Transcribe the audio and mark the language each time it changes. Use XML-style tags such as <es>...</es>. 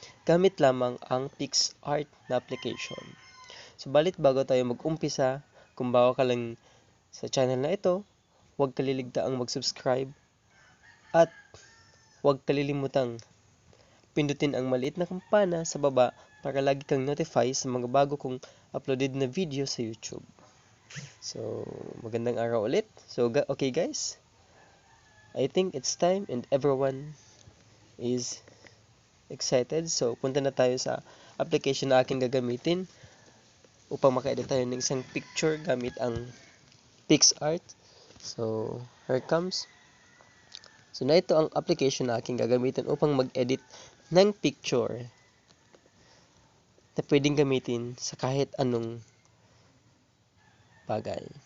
<tl>Gamit lamang ang Pics art na application. So balit bago tayo mag-umpisa, kung bago ka lang sa channel na ito, huwag kaliligtaang mag-subscribe at huwag kalilimutang pindutin ang maliit na kampana sa baba para lagi kang notify sa mga bago kong uploaded na video sa YouTube. So, magandang araw ulit.</tl> <en>So, okay guys, I think it's time and everyone is excited.</en> <tl>So, punta na tayo sa application na aking gagamitin upang maka-edit tayo ng isang picture gamit ang PicsArt.</tl> <en>So, here it comes.</en> <tl>So, na ito ang application na aking gagamitin upang mag-edit ng picture na pwedeng gamitin sa kahit anong bagay.</tl>